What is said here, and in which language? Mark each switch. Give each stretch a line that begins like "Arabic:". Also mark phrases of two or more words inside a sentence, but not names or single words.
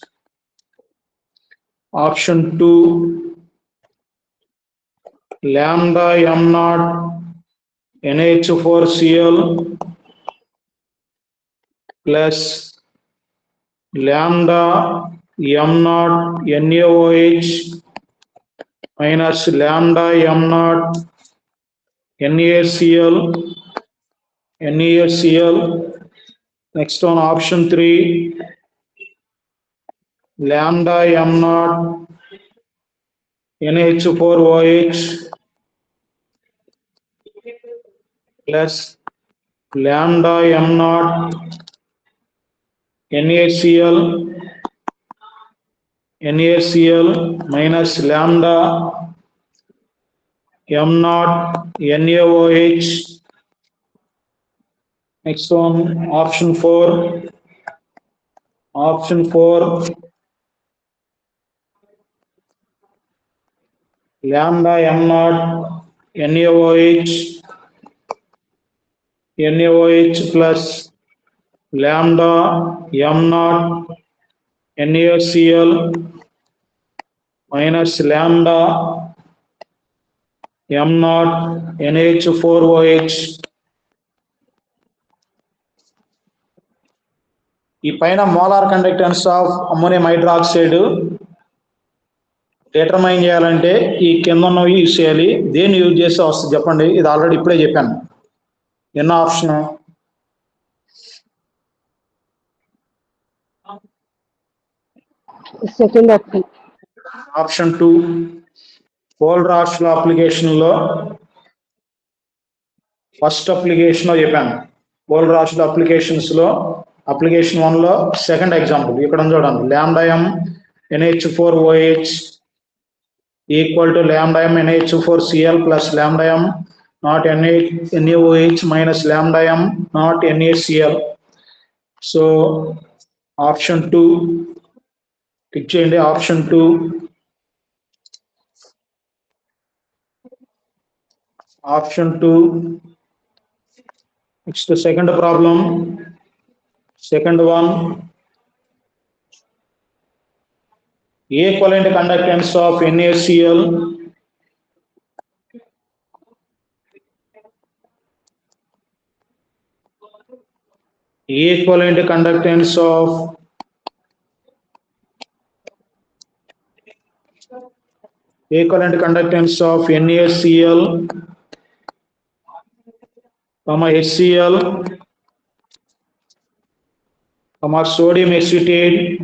English: Option 2 lambda m naught NH4Cl plus lambda m naught NaOH minus lambda m naught NaCl. Next one, option 3 lambda m naught NH4OH plus lambda m naught NaCl minus lambda m naught NaOH. Next one, option 4 lambda m naught NaOH plus lambda m naught NaCl minus lambda m naught NH4OH.
Telugu: ఈ పైన
English: molar conductance of ammonium hydroxide determine
Telugu: చేయాలంటే ఈ కింద ఉన్నవి యూజ్ చేయాలి. దేన్ని యూజ్ చేస్తే వస్తుంది చెప్పండి? ఇది ఆల్రెడీ ఇప్పుడే చెప్పాను. ఎన్నో ఆప్షన్? సెకండ్ ఆప్షన్ 2 కోల్ రాష్ట్ర అప్లికేషన్ లో
English: first application
Telugu: లో చెప్పాను. కోల్ రాష్ట్ర అప్లికేషన్స్ లో అప్లికేషన్ 1 లో
English: second example
Telugu: ఇక్కడ చూడండి.
English: lambda m NH4OH equal to lambda m NH4Cl plus lambda m not NaOH minus lambda m not NaCl. so option
Telugu: 2 క్లిక్ చేయండి.
English: option 2 next second problem. second one, equivalent conductance of NaCl equivalent conductance of NaCl, HCl, sodium acetate,